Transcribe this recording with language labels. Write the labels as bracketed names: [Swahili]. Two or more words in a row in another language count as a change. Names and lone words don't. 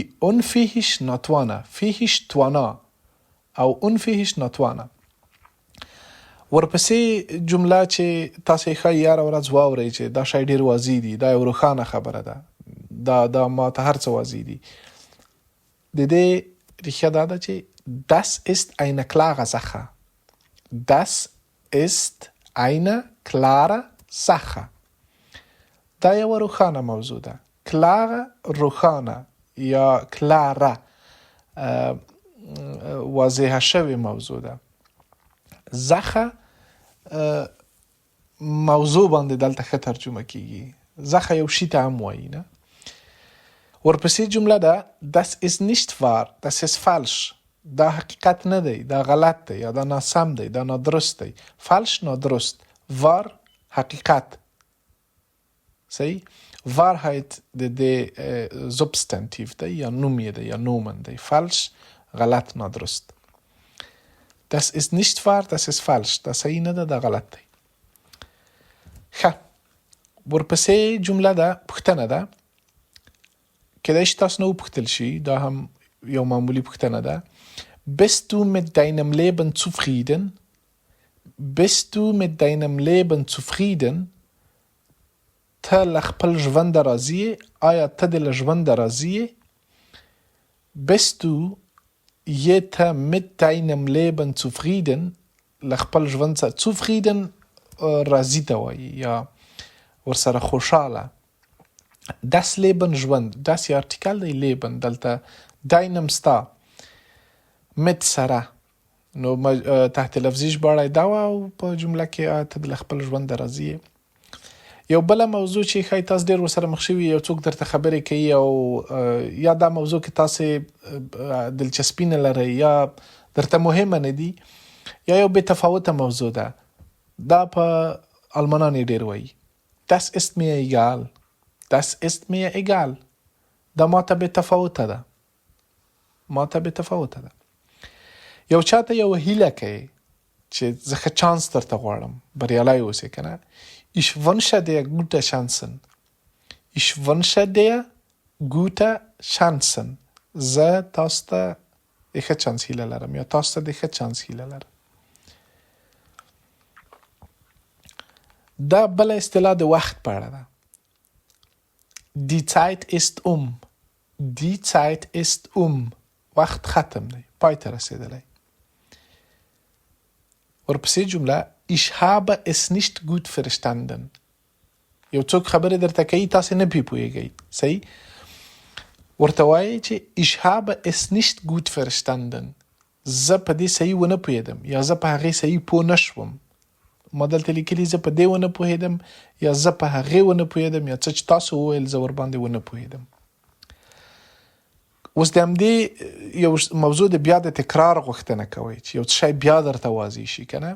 [Pashto] unfähig ناتوانه، fähig توانا او unfähig ناتوانه. ورپسې جمله چې تاسو یې ښایي هره ورځ واورئ چې دا شی ډېر واضح دي، دا یو روښانه خبره ده، دا ماته هر څه واضح دي. د دې ریښه دا ده چې [German] das ist eine klare Sache. das ist eine klare Sache. [Pashto] دا یو روښانه موضوع ده. klare روښانه یا klare واضحه شوی موضوع ده. زخه موضوع باندې دلته ښه ترجمه کیږي. زخه یو شي ته هم وایي نه. ورپسې جمله ده [German] das ist nicht wahr, das ist falsch. [Pashto] دا حقیقت نه دی، دا غلط دی یا دا ناسم دی، دا نادرست دی. falsch نادرست، wahr حقیقت. صحیح. Wahrheit د substantiv دی یا نوم یې دی یا نومن دی. falsch غلط نادرست. [German] das ist nicht wahr, das ist falsch. [Pashto] دا صحیح نه ده، دا غلط دی. ښه. ورپسې جمله ده پوښتنه ده. کېدای شي تاسو نه وپوښتل شي، دا هم یو معمولي پوښتنه ده. [German] bist du mit deinem Leben zufrieden? bist du mit deinem Leben zufrieden? [Pashto] ته له خپل ژوند راضي یې؟ آیا ته د له ژوند راضي یې؟ [German] bist du ته mit deinem Leben zufrieden؟ [Pashto] له خپل ژوند سره zufrieden راضي ته وایي یا ورسره خوشحاله. [German] Das Leben [Pashto] ژوند، داسې ارټیکل دی لیبن، دلته داینم ستا مت سره، نو تحت لفظي ژباړه دا وه او په جمله کې ته د خپل ژوند راضي. یو بله موضوع چې ښایي تاسو ډېر ورسره مخ شوي، یو څوک درته خبرې کوي او یا دا موضوع کې تاسې دلچسپي نه لرئ یا درته مهمه نه دي یا یو بې تفاوته موضوع ده، دا په آلمانان یې ډېر وایي [German] Das ist mir egal. Das ist mir egal. [Pashto] دا ماته بې تفاوته ده. ماته بې تفاوته ده. یو چاته یو هیله کوي چې زه ښه چانس درته غواړم بریالی اوسې که نه. [German] Ich wünsche dir gute Chancen. Ich wünsche dir gute Chancen. [Pashto] زه تاسو ته د ښه چانس هیله لرم یا تاسو ته د ښه چانس هیله لرم. دا بله اصطلاح د وخت په اړه ده. [German] Die Zeit ist Die Zeit ist [Pashto] وخت ختم دی، پای ته رسېدلی. ورپسې جمله [German] Ich habe es nicht gut verstanden. [Pashto] یو څوک خبرې درته کوي تاسې نه پې پوهېږئ. صحیح؟ ورته وایي چې [German] Ich habe es nicht gut verstanden. [Pashto] زه په دې صحیح ونه پوهېدم یا زه په هغې صحیح پوه نه شوم. ما دلته لیکلي زه په دې ونه پوهېدم یا زه په هغې ونه پوهېدم یا څه چې تاسو وویل زه ورباندې ونه پوهېدم. اوس د همدې یو موضوع د بیا د تکرار غوښتنه کوئ چې یو څه شی بیا درته واضح شي که نه.